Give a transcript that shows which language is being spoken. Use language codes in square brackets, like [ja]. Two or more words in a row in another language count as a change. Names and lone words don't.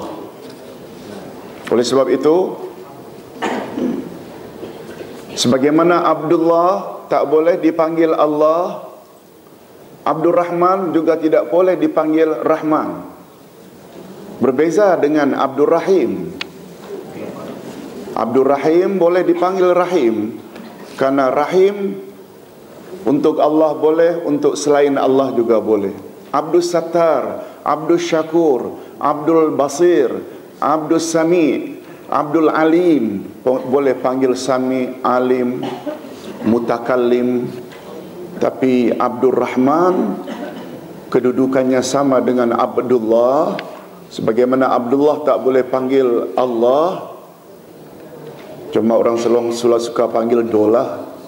[ms] Oleh sebab itu, Sebagaimana Abdullah tak boleh dipanggil Allah, Abdul Rahman juga tidak boleh dipanggil Rahman. Berbeza dengan Abdul Rahim. Abdul Rahim boleh dipanggil Rahim, karena Rahim untuk Allah boleh, untuk selain Allah juga boleh. Abdul Sattar, Abdul Syakur, Abdul Basir, Abdul Sami, Abdul Alim, boleh panggil Sami, Alim, Mutakallim. Tapi Abdul Rahman kedudukannya sama dengan Abdullah. Sebagaimana Abdullah tak boleh panggil Allah, cuma orang Selong suka panggil Dolah.